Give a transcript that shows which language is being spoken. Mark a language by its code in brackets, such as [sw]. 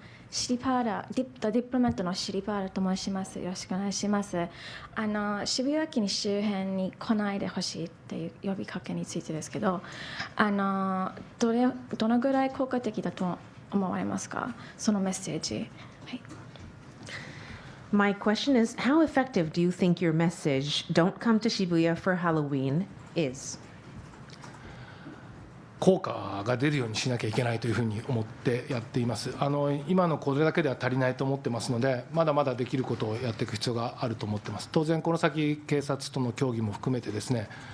[ja] シリパーラ、ディプロマットのシリパーラと申します。よろしくお願いします。渋谷駅に周辺に来ないでほしいっていう呼びかけについてですけど、どのぐらい効果的だと思われますか、そのメッセージ。はい。 [en] My question is, how effective do you think your message, "Don't come to Shibuya for Halloween," is? [ja] 効果が出るようにしなきゃいけないというふうに思ってやっています。今のこれだけでは足りないと思ってますので、まだまだできることをやっていく必要があると思ってます。当然この先警察との協議も含めてですね、